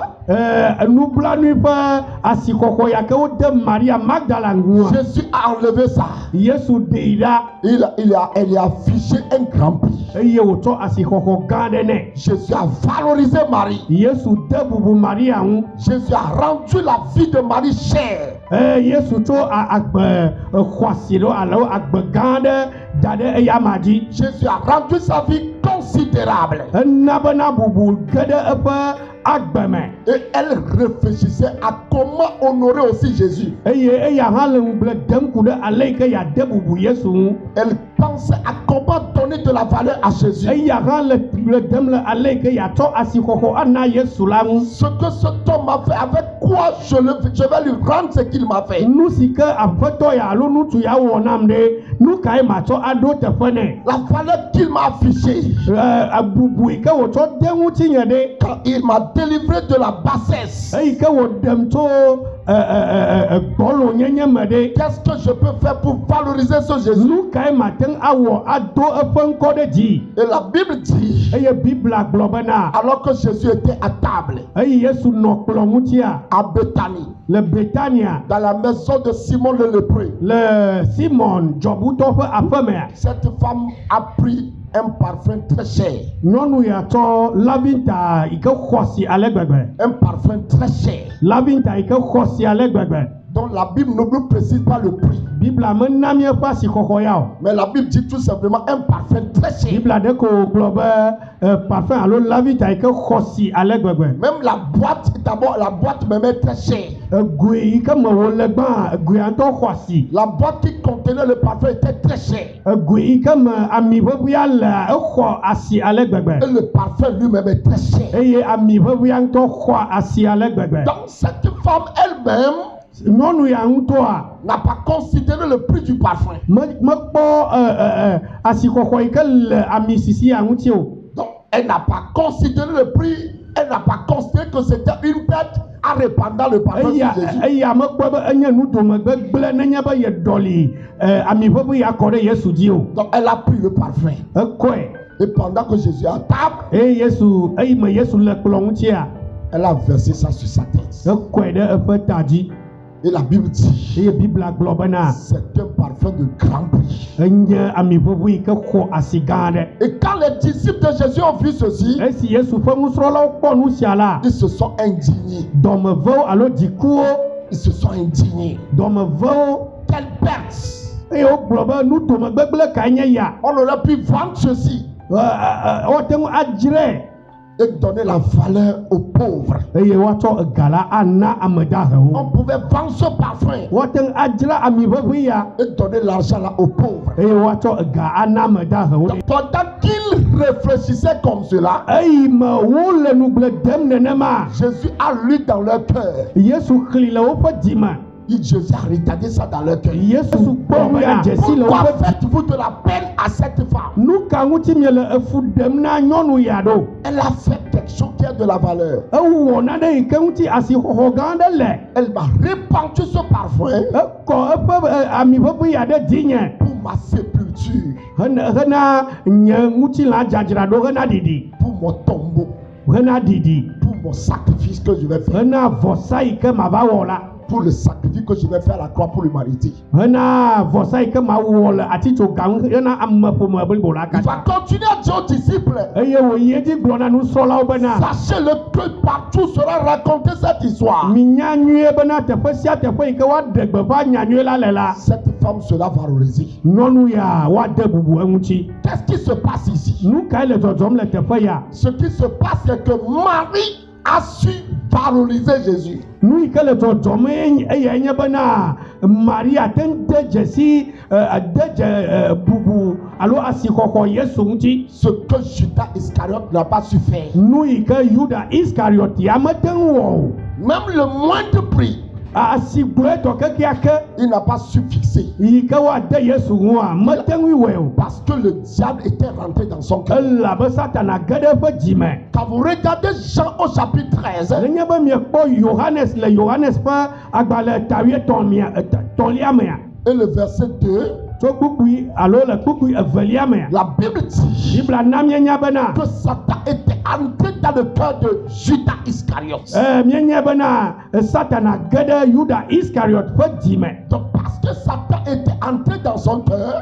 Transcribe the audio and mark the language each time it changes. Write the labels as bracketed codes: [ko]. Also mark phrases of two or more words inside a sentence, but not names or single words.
[ee] Nublanui ƒe asixɔxɔ ya ke wode Maria Magdala ŋua. [fr] Jésus a enlevé ça. [ee] Yesu ɖe ɖa. [fr] Elle a affiché un grand prix. [ee] Eye wòtsɔ asixɔxɔ gã aɖe nɛ. [fr] Jésus a valorisé Marie. [ee] Yesu de bubu Maria ŋu. [fr] Jésus a rendu la vie de Marie chère. [ee] Yesu tso agbe xɔasi ɖo alo agbe gã aɖe da ɖe eya ma dzi. [fr] Jésus a rendu sa vie considérable. [ee] Ena bena bubu ge ɖe eƒe agbe me. [fr] Et elle réfléchissait à comment honorer aussi Jésus. [ee] Eye eya hã le ŋugble dem ku ɖe ale yi ke yeade bubu Yesu ŋu. [fr] Elle pensait à comment donner de la valeur à Jésus. [ee] Eya hã le dem le ale yi ke yeatsɔ asixɔxɔ ana Yesu la ŋu. [fr] Ce que cet homme m'a fait, avec quoi je vais lui rendre ce qu'il m'a fait. [ee] Nu si ke aƒetɔ ya alo ŋutsu ya wɔ nam ɖe, nu kae matsɔ aɖo teƒe nɛ? [fr] La valeur qu'il m'a affichée. [ee] Bubu yi ke wòtsɔ de ŋutinye ɖe. [fr] Quand il m'a délivré de la bassesse. [ee] Eyi ke wòɖem tso gbɔlonyenye me ɖe. [fr] Qu'est-ce que je peux faire pour valoriser ce Jésus? [ee] Nu kae mate ŋu awɔ ado eƒe ŋkɔ ɖe dzi. [fr] Et la Bible dit, [ee] Eye Biblia gblɔ bena, [fr] alors que Jésus était à table [ee] eye Yesu nɔ kplɔ ŋutia [fr] à Bethanie, [ee] le Betania, [fr] dans la maison de Simon le lépreux, [ee] le Simon dzɔbutɔ ƒe aƒemea, [fr] cette femme a pris un parfum très cher. [ee] nyɔnu ya tsɔ lavinta yi ke xɔsi ale gbegbe. [fr] Un parfum très cher. [ee] Lavinta yi ke xɔsi ale gbegbe. [fr] Donc la Bible ne nous précise pas le prix. [ee] Biblia mena míeƒe asixɔxɔ ya o. [fr] Mais la Bible dit tout simplement un parfum très cher. [ee] Biblia ɖe ko gblɔ be parfum alo lavinta yi ke xɔsi ale gbegbe. [fr] Même la boîte, d'abord la boîte même est très chère. [ee] Goe yi ke me wòle gbã, goea ŋutɔ xɔasi. [fr] La boîte qui contenait le parfum était très chère. [ee] Goe yi ke me ami ʋeʋĩa le exɔ asi ale gbegbe. [fr] Et le parfum lui-même est très cher. [ee] Eye ami ʋeʋĩa ŋutɔ xɔ asi ale gbegbe. [fr] Donc cette femme elle-même [ee] Nyɔnu ya ŋutɔa [fr] n'a pas considéré le prix du parfum. [ee] mekpɔ asixɔxɔ yi ke le ami sisi ya ŋuti o. [fr] Donc elle n'a pas considéré le prix, elle n'a pas considéré que c'était une bête en répandant le parfum sur Jésus. [ee] Eya mekpɔ be enye nudomegbe gblẽ nenye be ye ɖɔli ami ʋeʋĩ ya kɔ ɖe Yesu dzi o. [fr] Donc elle a pris le parfum. [ee] Ekɔe. [fr] Et pendant que Jésus est à table, [ee] Eye eyi me Yesu le kplɔ ŋutia, [fr] elle a versé ça sur sa tête. [ee] ekɔe ɖe eƒe ta dzi. [fr] Et la Bible dit, [ee] Eye Biblia gblɔ bena [fr] c'est un parfum de grand prix. [ee] enye ami ʋeʋĩ yi ke xɔ asi gã aɖe. [fr] Et quand les disciples de Jésus ont vu ceci, [ee] Esi Yesu ƒe nusrɔ̃lawo kpɔ nu sia la, [fr] ils se sont indignés. [ee] dɔmevewo alo dzikuwo, [fr] Ils se sont indignés. [ee] dɔmevewo, [fr] Quelle perte! [ee] eye wogblɔ be nudomegbegblẽ kae nye ya. [fr] On aurait pu vendre ceci [ee] Woate ŋu adzrae [fr] et donner la valeur aux pauvres. [ee] eye woatsɔ ega la ana ame [fr] On [ee] dahewo. [fr] pouvait vendre ce parfum [ee] Woate ŋu adzra ami ʋeʋĩ ya [fr] et donner l'argent là aux pauvres. [ee] eye woatsɔ ega ana ame dahewo. [fr] Donc, pendant qu'ils réfléchissaient comme cela, [ee] Eyi me wole nugble dem nenema, [fr] Jésus a lu dans leur cœur. [ee] Yesu xli le woƒe dzime. [fr] Jésus a regardé ça dans leur cœur. [ee] Yesu kpɔ bena dzesi le [fr] Pourquoi [ee] woƒe. [fr] faites-vous de la peine à cette femme? [ee] Nu ka ŋuti miele efu ɖem na nyɔnu ya ɖo? [fr] Elle a fait quelque chose qui a de la valeur. [ee] Ewɔ naɖe yi ke ŋuti asixɔxɔ gã aɖe le. [fr] Elle m'a répandu ce parfum [ee] Ekɔ eƒe ami ʋeʋĩ ya ɖe dzinye [fr] pour ma sépulture, [ee] hena nye ŋutilã dzadzraɖo hena ɖiɖi, [fr] pour mon tombeau, [ee] hena ɖiɖi, [fr] pour mon sacrifice que je vais faire. [ee] hena vɔsa yi ke mava wɔ la. [fr] pour le sacrifice que je vais faire à la croix pour l'humanité. [ee] hena vɔsa yi ke ma wɔ le atitsoga ŋu hena ameƒome blibo la [fr] Il va [ee] katã [fr] continuer à dire aux disciples, [ee] eye wòyi edzi gblɔ na nusrɔ̃lawo bena [fr] sachez-le que partout sera racontée cette histoire. [ee] minya nyuie bena teƒe sia teƒe yi ke woaɖe gbeƒã nyanyuie la le la [fr] Cette femme sera valorisée. [ee] nyɔnu ya woade bubu eŋuti. [fr] Qu'est-ce qui se passe ici? [ee] Nu kae le dzɔdzɔm le teƒe ya? [fr] Ce qui se passe, c'est que Marie a su valoriser Jésus. [ee] Nu yi ke le dzɔdzɔm eyae nye bena Maria te ŋu de dzesi de dze bubu alo asixɔxɔ Yesu ŋuti. [fr] Ce que Judas Iscariote n'a pas su faire. [ee] Nu yi ke Yuda Iskariot ya mete ŋu wɔ o. [fr] Même le moindre prix, [ee] Asi gblɔetɔ kekeake [fr] il n'a pas su fixer. [ee] yi ke woade Yesu ŋua mete ŋui wɔe o. [fr] Parce que le diable était rentré dans son cœur. [ee] Elabe Satana ge ɖe eƒe dzime. [fr] Quand vous regardez Jean au chapitre 13, [ee] Nenye be miekpɔ Yohanes le Yohanes ƒe agbalẽ tɔlia mea. [fr] et le verset 2, [ee] Tso kpukpui alo le kpukpui evelia mea. [fr] la Bible dit [ee] Bibla na mienya bena [fr] que Satan était entré dans le cœur de Judas Iscariote. [ee] mienya bena Satana ge ɖe Yuda Iskariot ƒe dzime. [fr] Donc parce que Satan était entré dans son cœur,